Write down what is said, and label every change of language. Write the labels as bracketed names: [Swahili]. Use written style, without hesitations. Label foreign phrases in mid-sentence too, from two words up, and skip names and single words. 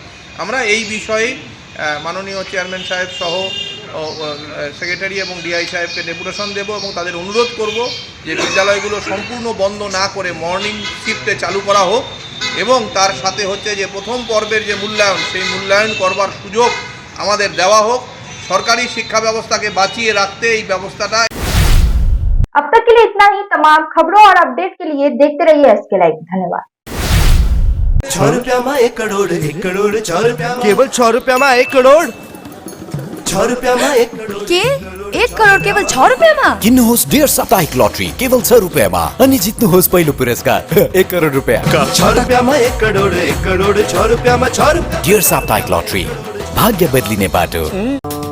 [Bangla] আমরা এই বিষয়ে মাননীয় চেয়ারম্যান সাহেব সহ সেক্রেটারি এবং ডিআই সাহেবকে ডেপুটেশন দেব এবং তাদের অনুরোধ করব যে বিদ্যালয়গুলো সম্পূর্ণ বন্ধ না করে [English] morning shifte [Bangla] চালু করা হোক এবং তার সাথে হচ্ছে যে প্রথম পর্বের যে মূল্যায়ন, সেই মূল্যায়ন করবার সুযোগ আমাদের দেওয়া হোক। [Hindi] सरकारी शिक्षा व्यवस्था के बाँचिए रखते ही व्यवस्था। अब तक के लिए इतना ही। तमाम खबरों और अपडेट के लिए देखते रहिए SK लाइव। धन्यवाद। 6 रुपया में 1 करोड़ 1 करोड़ 6 रुपया केवल 6 रुपया में 1 करोड़ 6 रुपया में 1 करोड़ के 1 करोड़ केवल 6 रुपया में [Nepali] किन्नुहोस् डेढ साप्ताहिक लटरी केवल 6 रुपियाँमा अनि जित्नुहोस् पहिलो पुरस्कार 1 करोड रुपियाँ। [Hindi] 6 रुपया में 1 करोड़ 6 रुपया में 6 रुपया। [Nepali] डेढ साप्ताहिक लटरी, भाग्य बदलिने बाटो।